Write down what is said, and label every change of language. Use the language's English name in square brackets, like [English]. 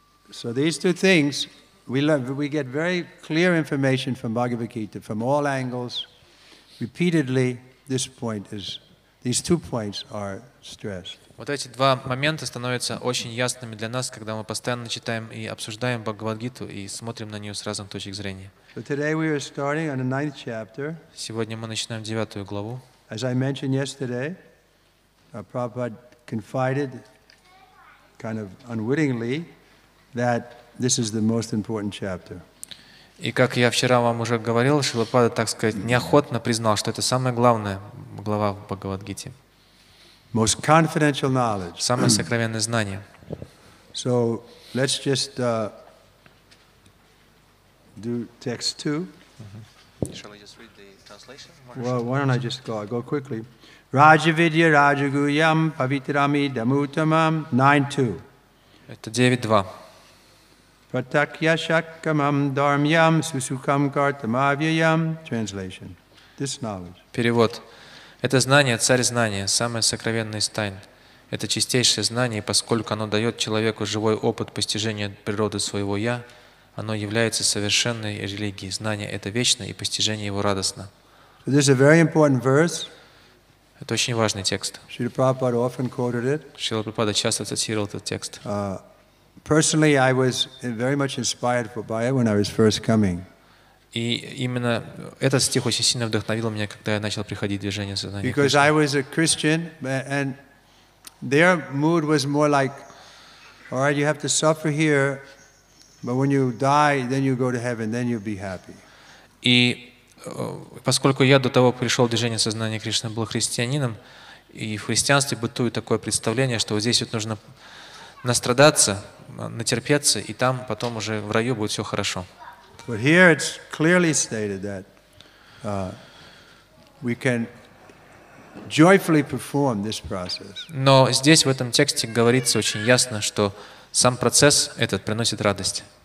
[English] So these two things, we get very clear information from Bhagavad Gita from all angles. Repeatedly, these 2 points are stressed. [Russian] Вот эти два момента становятся очень ясными для нас, когда мы постоянно читаем и обсуждаем Бхагавад Гиту и смотрим на нее с разных точек зрения. [English] So today we are starting on the 9th chapter. [Russian] Сегодня мы начинаем 9 главу. [English] As I mentioned yesterday, Prabhupada confided, kind of unwittingly, that this is the most important chapter. [Russian] И как я вчера вам уже говорил, Шрила, так сказать, неохотно признал, что это самая главная глава в Бхагавад-гите. [English] Most confidential knowledge. [Russian] Самое сокровенное знание. [English] So let's just do text 2. Shall I just read the translation? Well, why don't I just go? I'll go quickly. [Sanskrit] Rajavidya Rajaguyam Pavitrami Damutamam [English] 9.2. [Russian] Это 9.2. [Sanskrit] Pratakya Shakamam Dharmyam Susukam Kartamavyayam. [English] Translation. This knowledge. [Russian] Перевод. Это знание, царь знания, самое сокровенное из тайн. Это чистейшее знание, и поскольку оно дает человеку живой опыт постижения природы своего «я», оно является совершенной религией. Знание — это вечно, и постижение его радостно. [English] So this is a very important verse. [Russian] Это очень важный текст. [English] Srila Prabhupada often quoted it. [Russian] Шрила Прабхупада часто цитировал этот текст. [English] Personally, I was very much inspired by it when I was first coming. [Russian] И именно этот стих очень сильно вдохновил меня, когда я начал приходить в движение сознания. [English] Because I was a Christian, and their mood was more like, all right, you have to suffer here, but when you die, then you go to heaven, then you'll be happy. [Russian] И поскольку я до того пришел в движение сознания Кришны, был христианином, и в христианстве бытует такое представление, что вот здесь вот нужно настрадаться, натерпеться, и там потом уже в раю будет все хорошо. [English] But here it's clearly stated that we can joyfully perform this process. [Russian] Но здесь в этом тексте говорится очень ясно, что сам процесс этот приносит радость.